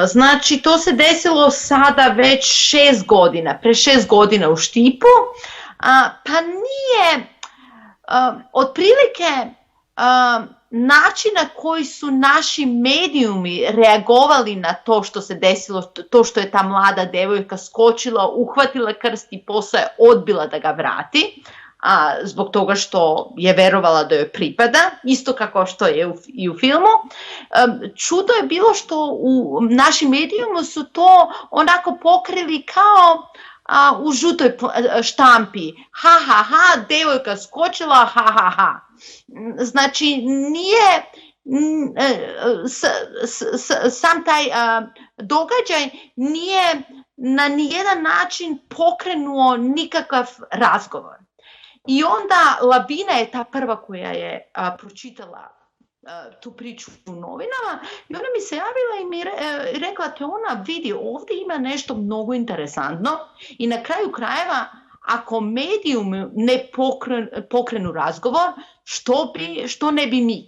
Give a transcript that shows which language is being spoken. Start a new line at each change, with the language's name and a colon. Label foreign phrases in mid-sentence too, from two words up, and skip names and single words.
Serbian: Znači, to se desilo sada već 6 godina, pre 6 godina u Štipu, pa nije otprilike način na koji su naši medijumi reagovali na to što se desilo, to što je ta mlada devojka skočila, uhvatila krst i posle odbila da ga vrati, zbog toga što je verovala da joj pripada, isto kako što je i u filmu. Čudo je bilo što u našim medijima su to onako pokrili kao u žutoj štampi. Ha, ha, ha, devojka skočila, ha, ha, ha. Znači, nije sam taj događaj nije na nijedan način pokrenuo nikakav razgovor. I onda Labina je ta prva koja je pročitala tu priču u novinama i ona mi se javila i mi rekla, te ona vidi, ovdje ima nešto mnogo interesantno i na kraju krajeva ako medijum ne pokrenu razgovor, što ne bi mi?